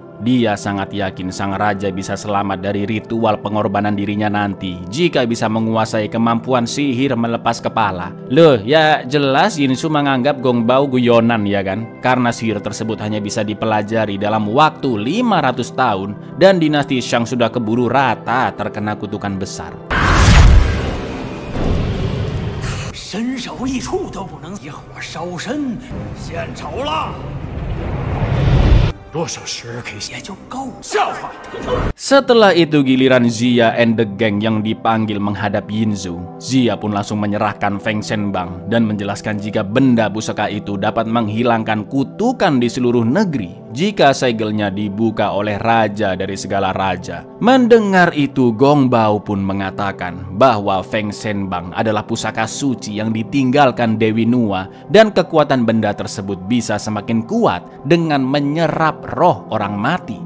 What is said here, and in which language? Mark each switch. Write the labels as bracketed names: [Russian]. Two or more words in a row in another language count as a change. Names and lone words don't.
[Indonesian] Dia sangat yakin sang raja bisa selamat dari ritual pengorbanan dirinya nanti jika bisa menguasai kemampuan sihir melepas kepala. Loh, ya jelas Yin Su menganggap Gong Bao guyonan, ya kan? Karena sihir tersebut hanya bisa dipelajari dalam waktu 500 tahun dan dinasti Shang sudah keburu rata terkena kutukan besar. [Chinese] 身首异处都不能一火烧身，献丑了。多少时日可以也就够笑话。 [Indonesian] Setelah itu giliran Xia [English] and the gang [Indonesian] yang dipanggil menghadap Yin Su. Xia pun langsung menyerahkan Feng Shenbang dan menjelaskan jika benda pusaka itu dapat menghilangkan kutukan di seluruh negeri jika segelnya dibuka oleh raja dari segala raja. Mendengar itu, Gong Bao pun mengatakan bahwa Feng Shenbang adalah pusaka suci yang ditinggalkan Dewi Nua dan kekuatan benda tersebut bisa semakin kuat dengan menyerap roh orang mati.